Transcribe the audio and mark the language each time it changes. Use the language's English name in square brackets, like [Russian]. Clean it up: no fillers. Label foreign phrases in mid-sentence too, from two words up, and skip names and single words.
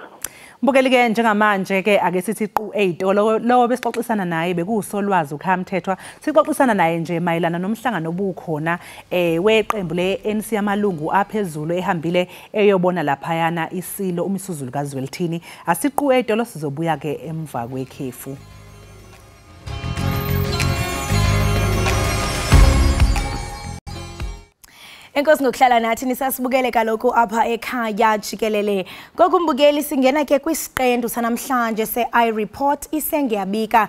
[Zulu] Mbukeli ke njengamanje ke ake sithi qu 8 lo besixoxisana naye bekuSolwazi uKhaya Mthethwa. Sixoxisana naye nje mayelana nomhlangano obukhona weqembu leNC yamalungu aphezulu ehambile eyobona lapha yana isilo uMisuzulu kaZwelithini. Asiqu 8 sizobuya ke emva kwekhefu. [Xhosa] Enkosi ngokuhlala nathi nisasibukele kaloku apha ekhaya jikelele. Kokumbukeli singena ke kwisiqendu sanamhlanje se-iReport isengiyabika.